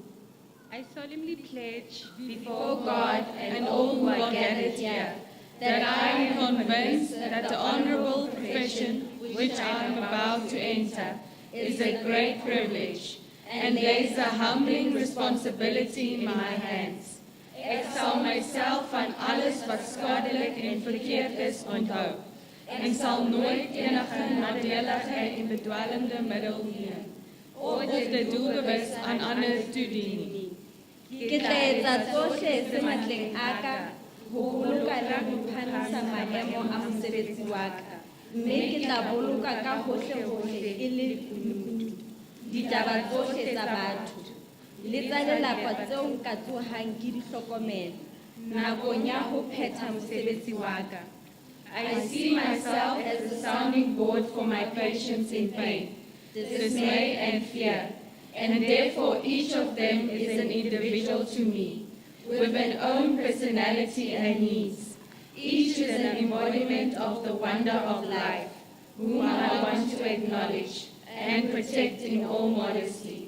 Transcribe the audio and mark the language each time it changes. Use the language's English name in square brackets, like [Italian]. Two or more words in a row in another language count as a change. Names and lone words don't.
[English] I solemnly pledge before God and all who are gathered here that I am convinced that the honorable profession which I am about to enter is a great privilege and lays a humbling responsibility in my hands. [Afrikaans] Ek sal myself van alles wat skadelik en verkeerd is onthou en sal nooit enige nadeligheid en bedwelmende middel neem of dit doelbewus aan ander toedien nie. [Southern Sotho] Ke tla etsa tsohle tse matleng a ka ho boloka le ho phahamisa maemo a mosebetsi wa ka, mme ke tla boloka ka hohle e le kunutu ditaba tsohle tsa batho le tsa lelapa tseo nka tsohang ke di hlokomela nakong ya ho phetha mosebetsi wa ka. [English] I see myself as a sounding board for my patients in pain, dismay and fear, and therefore each of them is an individual to me, with an own personality and needs. Each is an embodiment of the wonder of life, whom I want to acknowledge and protect in all modesty.